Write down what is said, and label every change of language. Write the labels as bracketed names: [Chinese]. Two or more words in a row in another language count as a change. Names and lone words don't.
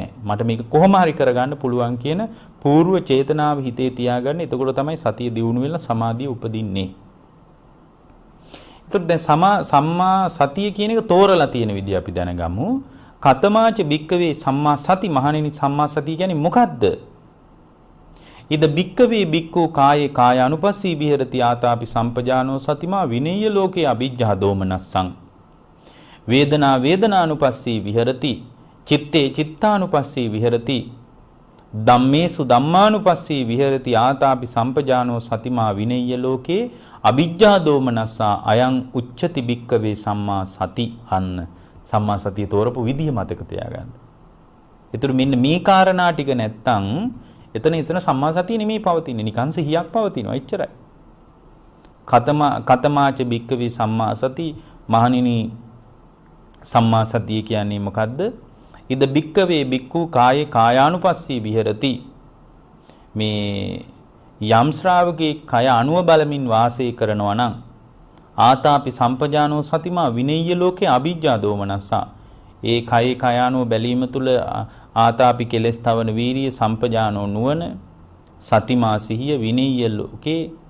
[Sinhala] මට මේක කොහොම හරි කරගන්න පුළුවන් කියන పూర్ව චේතනාව හිතේ තියාගන්න. එතකොට තමයි සතිය දියුණු වෙලා සමාධිය උපදින්නේ. එතකොට දැන් සම්මා සතිය කියන එක තෝරලා තියෙන විදිය අපි දැනගමු. [Pali] කතමාච බික්කවේ සම්මා සති [Sinhala] මහණෙනි සම්මා සතිය කියන්නේ මොකද්ද? [Pali] ඉද බික්කවේ බික්කෝ කායේ කාය අනුපස්සී විහෙරති ආතාපි සම්පජානෝ සතිමා විනේය ලෝකේ අවිජ්ජා දෝමනස්සං වේදනා වේදනානුපස්සී විහෙරති චිත්තේ චිත්තානුපස්සී විහෙරති ධම්මේසු ධම්මානුපස්සී විහෙරති ආතාපි සම්පජානෝ සතිමා විනේය ලෝකේ අවිජ්ජා දෝමනස්සා අයං උච්චති බික්කවේ සම්මා සති [Sinhala] අන්න සම්මා සතිය තෝරපු විදිය මතක තියාගන්න. ඒතර මෙන්න මේ කාරණා ටික නැත්තම් එතන සම්මා සතිය නෙමෙයි පවතින්නේ නිකන් සිහියක් පවතිනවා එච්චරයි. [Pali] කතමාච බික්කවේ සම්මා සති [Sinhala] මහණෙනි සම්මා සතිය කියන්නේ මොකද්ද? [Pali] ඉද බික්කවේ බික්කු කායේ කායානුපස්සී විහෙරති [Sinhala] මේ යම් ශ්‍රාවකේ කය අනුව බලමින් වාසය කරනවා නම් [Pali] ආතාපි සම්පජානෝ සතිමා විනේය ලෝකේ අවිජ්ජා දෝමනස්සා [Sinhala] ඒ කයේ කය අනුව බැලීම තුළ ආතාපි කෙලස් තවන වීරිය සම්පජානෝ නුවණ සතිමා සිහිය [Pali] විනේය ලෝකේ